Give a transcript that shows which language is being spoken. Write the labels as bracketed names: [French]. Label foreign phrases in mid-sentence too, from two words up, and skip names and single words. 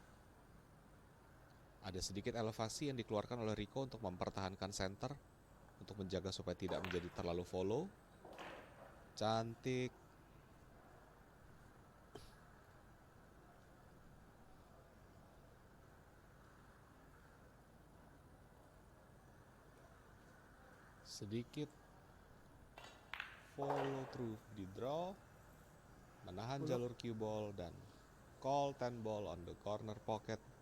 [Indonesian] Ada sedikit elevasi yang dikeluarkan oleh Rico untuk mempertahankan center, untuk menjaga supaya tidak menjadi terlalu follow. Cantik. Sedikit [English] follow through [Indonesian] di draw, menahan jalur [English] cue ball [Indonesian] dan [English] call 10 ball on the corner pocket.